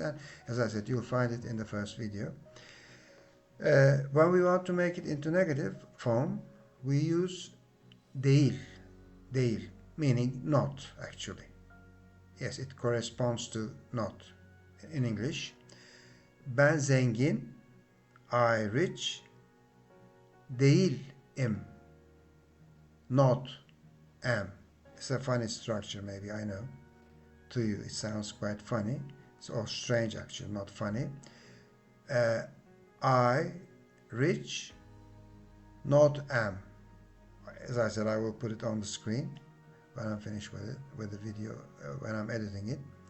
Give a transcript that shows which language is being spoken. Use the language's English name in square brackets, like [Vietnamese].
[English] And as I said, you'll find it in the first video. When we want to make it into negative form, we use değil, meaning not, actually. Yes, it corresponds to not in English. [Turkish] Ben zengin, [English] I rich, [Turkish] değilim, [English] not am. It's a funny structure, maybe, I know. To you, it sounds quite funny. It's all strange, actually, not funny. I rich, not am. As I said, I will put it on the screen when I'm finished with it, with the video, when I'm editing it.